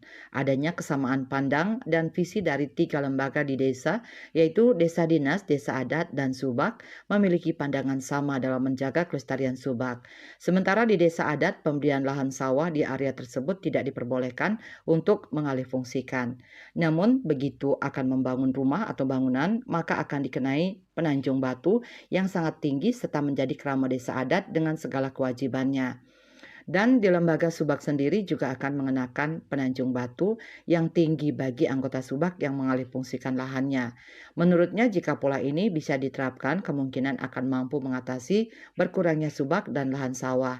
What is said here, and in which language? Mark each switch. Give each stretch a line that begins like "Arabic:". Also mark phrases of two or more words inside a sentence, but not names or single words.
Indonesian: Adanya kesamaan pandang dan visi dari 3 lembaga di desa, yaitu Desa Dinas, Desa Adat, dan Subak, memiliki pandangan sama dalam menjaga kelestarian subak. Sementara di Desa Adat, pembelian lahan sawah di area tersebut tidak diperbolehkan untuk mengalih fungsikan. Namun, begitu akan membangun rumah atau bangunan, maka akan dikenai Penanjung Batu yang sangat tinggi serta menjadi kerama desa adat dengan segala kewajibannya. Dan di lembaga subak sendiri juga akan mengenakan penanjung batu yang tinggi bagi anggota subak yang mengalihfungsikan lahannya. Menurutnya jika pola ini bisa diterapkan kemungkinan akan mampu mengatasi berkurangnya subak dan lahan sawah.